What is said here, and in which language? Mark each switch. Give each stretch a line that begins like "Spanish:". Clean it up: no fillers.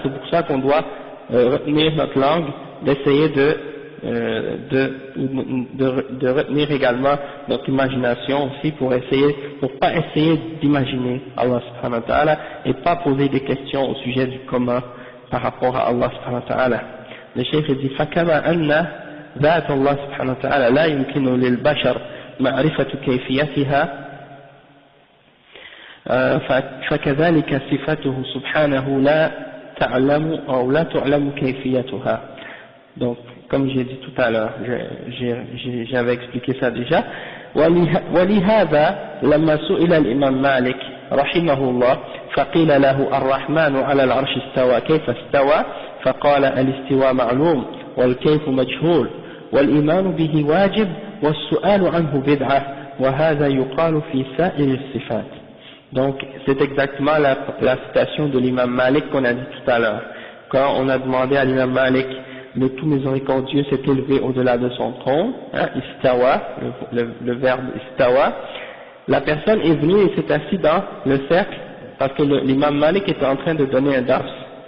French: C'est pour ça qu'on doit retenir notre langue, d'essayer de retenir également notre imagination aussi pour pas essayer d'imaginer Allah subhanahu wa ta'ala et pas poser des questions au sujet du comment par rapport à Allah subhanahu wa ta'ala. Le cheikh dit
Arabic: فكما أن ذات الله سبحانه وتعالى لا يمكن للبشر معرفة كيفيتها فكذلك صفته سبحانه لا تعلم كيفيتها.
French: Donc comme j'ai dit tout à l'heure, j'avais expliqué ça déjà.
Arabic: ولهذا لما سئل الإمام مالك رحمه الله فقيل له الرحمن على العرش استوى كيف استوى فقال الاستواء معلوم والكيف مجهول والإيمان به واجب والسؤال عنه بدعة وهذا يقال في سائر الصفات.
French: Donc c'est exactement la citation de l'imam Malik qu'on a dit tout à l'heure. Quand on a demandé à l'imam Malik, le tout miséricordieux s'est élevé au-delà de son trône, hein, istawa, le verbe istawa, la personne est venue et s'est assise dans le cercle parce que l'imam Malik était en train de donner un dars.